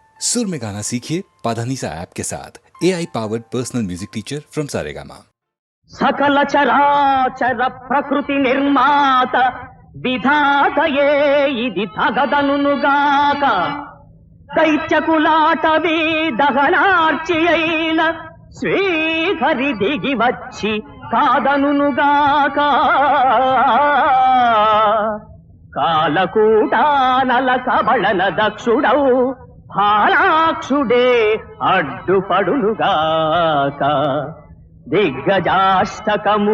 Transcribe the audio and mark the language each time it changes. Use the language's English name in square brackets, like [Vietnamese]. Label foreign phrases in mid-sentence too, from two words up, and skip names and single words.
[Hindi] सुर में गाना सीखिए पाधानीसा ऐप के साथ [English] AI powered personal music teacher from Saregama. [Telugu] సకల చరాచర ప్రకృతి నిర్మాత విధాతయే ఇది తగదనుగాక దైత్యకులాటవీ దహనార్చి అయిన శ్రీహరి దిగి వచ్చి కాదనుగాక కాలకూటానల కబళన దక్షుడౌ భాలాక్షుడే అడ్డుపడునుగాక దిగ్గజాష్టకము